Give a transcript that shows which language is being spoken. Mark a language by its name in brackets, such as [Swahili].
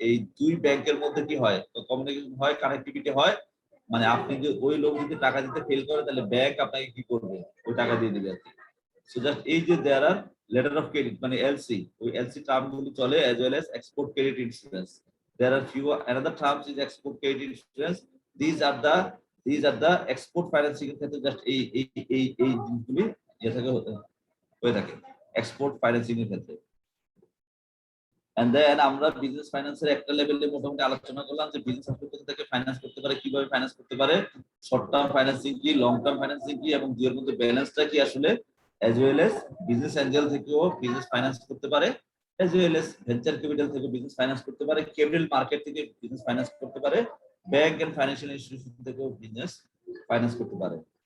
[Bangla] এই দুই ব্যাংকের মধ্যে কি হয়, তো কমিউনিকেশন হয়, কানেক্টিভিটি হয়। মানে আপনি যে ওই লোক যদি টাকা দিতে ফেল করে, তাহলে ব্যাংক আপনাকে কি করবে, ওই টাকা দিয়ে দিবে আর কি। সো জাস্ট এই যে দেয়ার আর লেটার অফ ক্রেডিট মানে এলসি, ওই এলসি টার্ম গুলো চলে, as well as export credit insurance. [English] There are few another terms is export credit insurance. [Bangla] These are the export financing এর ক্ষেত্রে জাস্ট এই জিনিসগুলি ইয়ে থেকে হয়ে থাকে এক্সপোর্ট ফাইন্যান্সিং এর ক্ষেত্রে। এন্ড দেন আমরা বিজনেস ফাইন্যান্সের একটা লেভেলে মোটামুটি আলোচনা করলাম যে বিজনেস কোথা থেকে ফাইন্যান্স করতে পারে, কিভাবে ফাইন্যান্স করতে পারে, শর্ট টার্ম ফাইন্যান্সিং কি, লং টার্ম ফাইন্যান্সিং কি, এবং দুইয়ের মধ্যে ব্যালেন্সটা কি আসলে, as well as business Angel থেকেও বিজনেস ফাইন্যান্স করতে পারে, as well as venture capital থেকে বিজনেস ফাইন্যান্স করতে পারে, ক্যাপিটাল মার্কেট থেকে বিজনেস ফাইন্যান্স করতে পারে, ব্যাংক এন্ড ফাইন্যান্সিয়াল ইনস্টিটিউশন থেকেও বিজনেস ফাইন্যান্স করতে পারে।